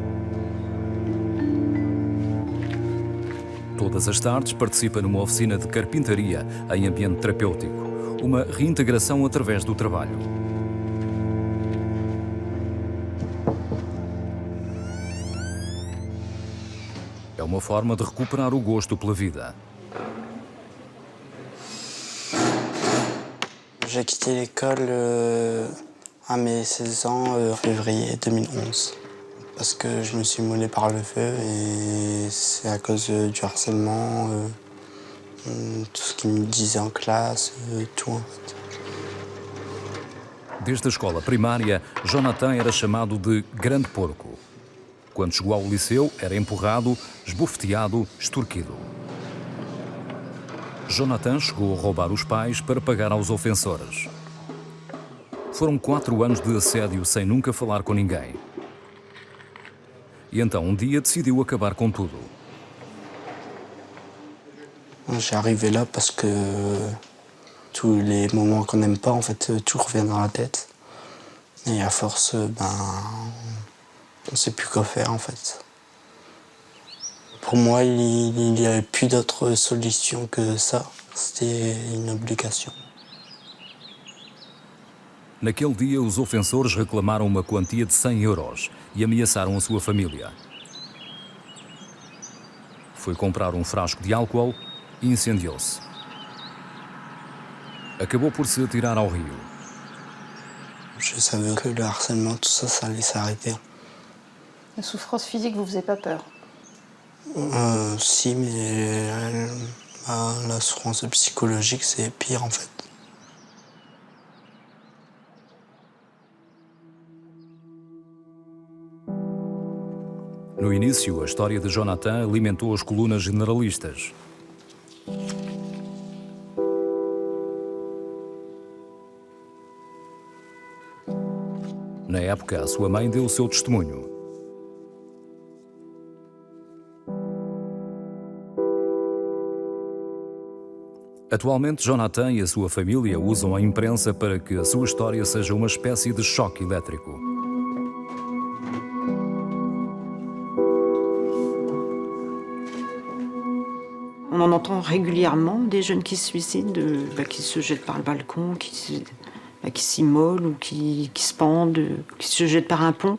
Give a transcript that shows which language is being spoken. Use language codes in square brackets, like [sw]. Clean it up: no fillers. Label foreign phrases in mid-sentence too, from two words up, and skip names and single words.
[pt] Todas as tardes participa numa oficina de carpintaria em ambiente terapêutico, uma reintegração através do trabalho. É uma forma de recuperar o gosto pela vida. [fr] J'ai quitté l'école à mes 16 ans, février 2011. Parce que je me suis moulé par le feu et c'est à cause du harcèlement, tout ce qu'ils me disaient en classe, tout en fait. [pt] Desde a escola primária, Jonathan era chamado de Grande Porco. Quando chegou ao liceu, era empurrado, esbofeteado, extorquido. Jonathan chegou a roubar os pais para pagar aos ofensores. Foram 4 anos de assédio sem nunca falar com ninguém. E então, um dia, decidiu acabar com tudo. [fr] J'ai arrivé là parce que tous les moments qu'on n'aime pas, en fait, tout revient dans la tête. Et à force, on sait plus quoi faire, en fait. Pour moi, il n'y avait plus d'autre solution que ça. C'était une obligation. [pt] Naquele dia, os ofensores reclamaram uma quantia de 100 euros e ameaçaram a sua família. Foi comprar um frasco de álcool e incendiou-se. Acabou por se atirar ao rio. [fr] Je savais que le harcèlement, tout ça, ça allait s'arrêter. La souffrance physique vous faisait pas peur? Si, mais la souffrance psychologique, c'est pire, en fait. [pt] No início, a história de Jonathan alimentou as colunas generalistas. Na época, a sua mãe deu o seu testemunho. Atualmente, Jonathan e a sua família usam a imprensa para que a sua história seja uma espécie de choque elétrico. [fr] On en entend régulièrement des jeunes qui se suicident, qui se jettent par le balcon, qui s'immolent ou qui se pendent, qui se jettent par un pont.